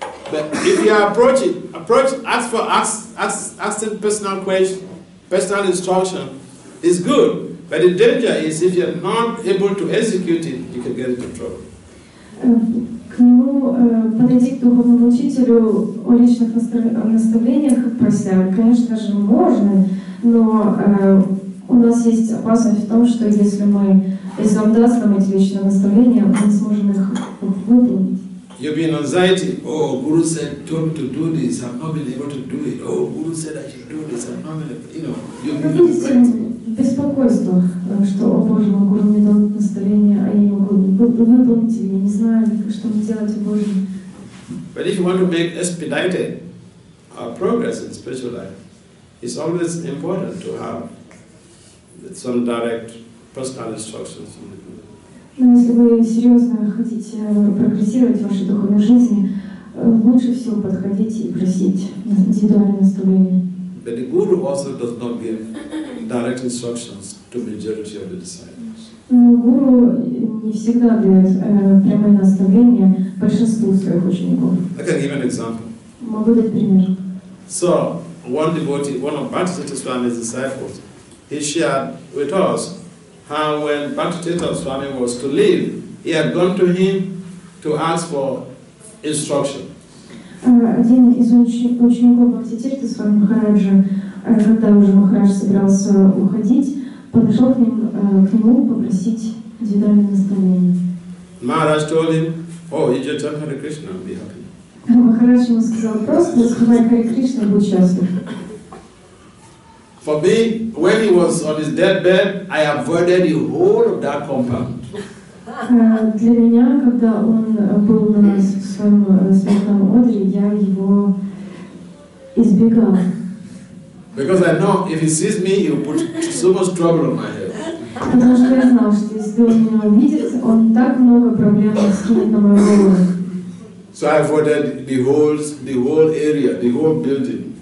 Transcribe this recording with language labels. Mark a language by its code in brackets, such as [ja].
[en] But if you ask for asking personal question, personal instruction, is good. But the danger is if you're not able to execute it, you can get into trouble. [ru] К нему подойти к духовному учителю о личных наставлениях и просят, конечно же, можно, но у нас есть опасность в том, что если он даст нам эти личные наставления, мы не сможем их выполнить. [en] You'll be in anxiety. Oh, Guru said, told me to do this. I've not been able to do it. Oh, Guru said I should do this. I've not been able to, you'll be in anxiety. [ru] Беспокойство, что, о Боже мой, Гуру мне дал наставление, а я не могу выполнить, или не знаю, что мне делать, о Боже. [en] But if you want to make expedited progress in spiritual life, it's always important to have some direct personal instructions. [ru] Но если вы серьезно хотите прогрессировать в вашей духовной жизни, лучше всего подходить и просить индивидуальное наставление. [en] But the Guru also does not give direct instructions to majority of the disciples. [ru] Но Гуру не всегда дает прямые наставления большинству своих учеников. [en] I can give an example. [ru] Могу дать пример. [en] So, one devotee, one of Bhakti Vasudeva Swami's disciples, he shared with us how when Bhakti Vasudeva Swami was to leave, he had gone to him to ask for instruction. [ru] Один из учеников Бхакти Свами Махараджа, когда уже Махарадж собирался уходить, подошел к нему попросить индивидуальное наставление. [en] Maharaj told him, oh, you just chant Hare Krishna and be happy. [ru] Махарадж ему сказал, просто сказать Харе Кришна и будь счастлив. [en] For me, when he was on his deathbed, I avoided the whole of that compound. [ru] Для меня, когда он был на своем смертном одре, я его избегал. [en] Because I know if he sees me, he will put so much trouble on my head. [ru] Потому что я знал, что если он меня увидит, он так много проблем скинет на мою голову. [en] So I avoided the whole area, the whole building.